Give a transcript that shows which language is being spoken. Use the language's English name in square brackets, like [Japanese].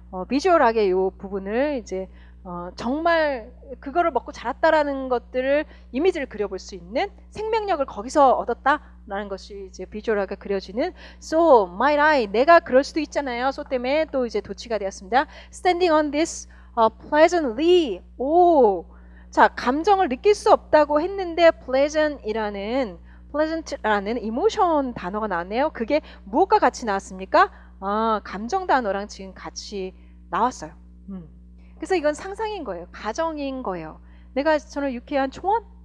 [Korean] 비주얼하게 이 부분을 이제 정말 그거를 먹고 자랐다라는 것들을 이미지를 그려볼 수 있는 생명력을 거기서 얻었다라는 것이 이제 비주얼하게 그려지는 [English] So might I, [Korean] 내가 그럴 수도 있잖아요. So 때문에 또 이제 도치가 되었습니다. [English] Standing on this pleasantly. [Korean] 자, 감정을 느낄 수 없다고 했는데 pleasant라는 이모션 단어가 나왔네요. 그게 무엇과 같이 나왔습니까? 감정 단어랑 지금 같이 나왔어요. 그래서 이건 상상인 거예요. 가정인 거예요. 내가 저는 유쾌한 초원?